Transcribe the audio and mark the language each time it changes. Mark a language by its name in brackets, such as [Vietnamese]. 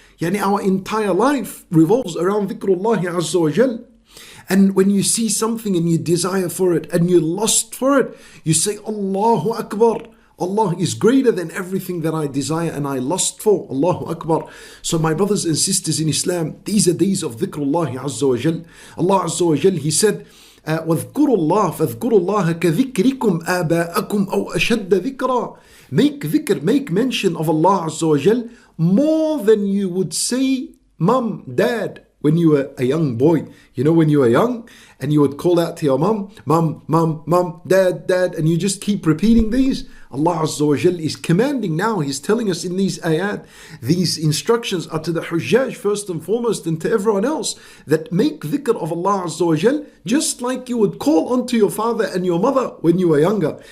[English] Yani our entire life revolves around dhikrullah azza wa jal. And when you see something and you desire for it and you lust for it, you say Allahu Akbar. Allah is greater than everything that I desire and I lust for. Allahu Akbar. So my brothers and sisters in Islam, these are days of dhikrullah azza wa jal. [Arabic] Allah azza wa jal, [English] He said, [Arabic] وَاذْكُرُوا اللَّهَ فَاذْكُرُوا اللَّهَ كَذِكْرِكُمْ آبَاءَكُمْ أَوْ أَشَدَّ ذِكْرًا. [English] Make dhikr, make mention of Allah azza wa jal more than you would say mum, dad, when you were a young boy. You know, when you were young and you would call out to your mum, mum, mum, mum, dad, dad, and you just keep repeating these. Allah Azza wa Jal is commanding now, He's telling us in these ayat, these instructions are to the Hujjaj first and foremost and to everyone else, that make dhikr of Allah Azza wa Jal just like you would call onto your father and your mother when you were younger.